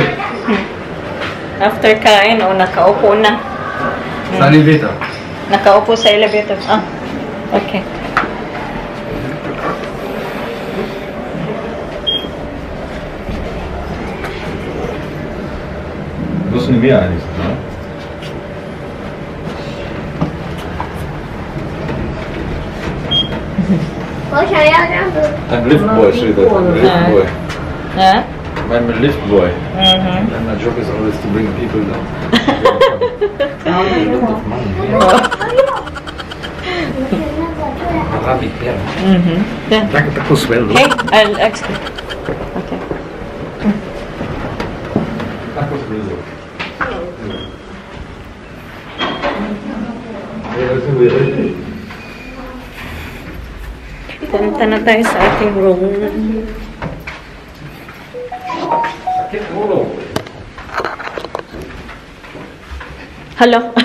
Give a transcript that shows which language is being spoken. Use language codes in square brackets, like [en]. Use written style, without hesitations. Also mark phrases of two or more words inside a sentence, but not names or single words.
[tl] After kain, nakaupo na. Sa elevator. Nakaupo sa elevator. Ah, okay. Gusto ni Mia [de] eigentlich, ne? [nl] Een liftboy, sorry, dat een liftboy. Ha? [en] I'm a liftboy. And my job is always to bring people down. A lot of money. Yeah. [nl] Dat kost wel. [en] Okay, I'll explain. Okay. [nl] Dat kost wel. [tl] Punta na tayo sa ating room. [en] Hello.